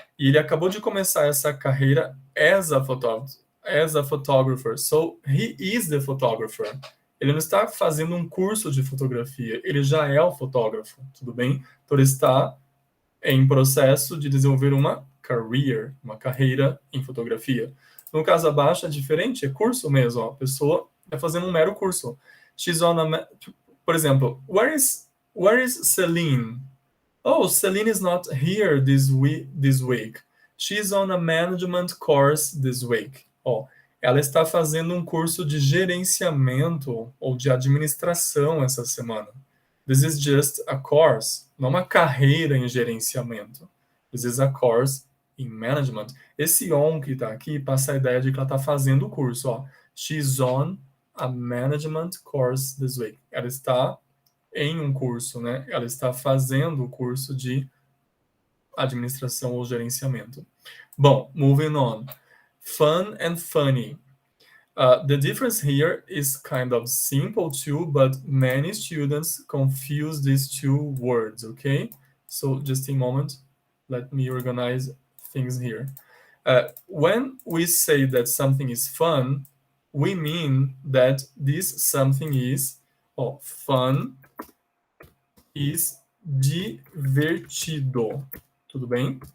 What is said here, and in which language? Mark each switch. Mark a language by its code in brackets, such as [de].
[pt] E ele acabou de começar essa carreira [en] as a photographer. So he is the photographer. [pt] Ele não está fazendo um curso de fotografia, ele já é o fotógrafo, tudo bem? Então ele está em processo de desenvolver uma career, uma carreira em fotografia. No caso abaixo é diferente, é curso mesmo, ó. A pessoa está fazendo um mero curso. [en] She's on a, [pt] por exemplo, [en] where is Celine? Oh, Celine is not here this week. She's on a management course this week. [pt] Ó, ela está fazendo um curso de gerenciamento ou de administração essa semana. [en] This is just a course, [pt] não uma carreira em gerenciamento. [en] This is a course in management. [pt] Esse on que está aqui passa a ideia de que ela está fazendo o curso. Ó. [en] She's on a management course this week. [pt] Ela está em um curso, né? Ela está fazendo o curso de administração ou gerenciamento. [en] Bom, moving on. Fun and funny. The difference here is kind of simple too, but many students confuse these two words, okay? So just a moment, let me organize things here. When we say that something is fun, we mean that this something is, fun is divertido. [pt] Tudo bem?